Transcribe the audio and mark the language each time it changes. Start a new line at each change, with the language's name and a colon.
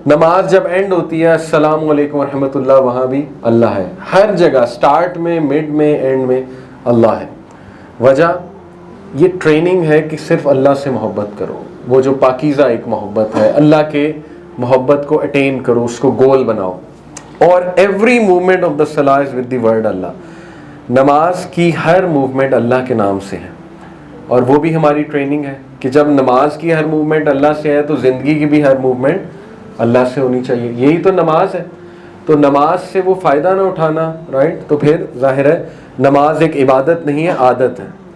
Urdu: نماز جب اینڈ ہوتی ہے السلام علیکم ورحمۃ اللہ, وہاں بھی اللہ ہے. ہر جگہ سٹارٹ میں, مڈ میں, اینڈ میں اللہ ہے. وجہ یہ ٹریننگ ہے کہ صرف اللہ سے محبت کرو, وہ جو پاکیزہ ایک محبت ہے, اللہ کے محبت کو اٹین کرو, اس کو گول بناؤ.
English: اور every movement of the صلاح is with the word Allah.
Urdu: نماز کی ہر موومنٹ اللہ کے نام سے ہے, اور وہ بھی ہماری ٹریننگ ہے کہ جب نماز کی ہر موومنٹ اللہ سے ہے تو زندگی کی بھی ہر موومنٹ اللہ سے ہونی چاہیے. یہی تو نماز ہے. تو نماز سے وہ فائدہ نہ اٹھانا, رائٹ. تو پھر ظاہر ہے نماز ایک عبادت نہیں ہے, عادت ہے.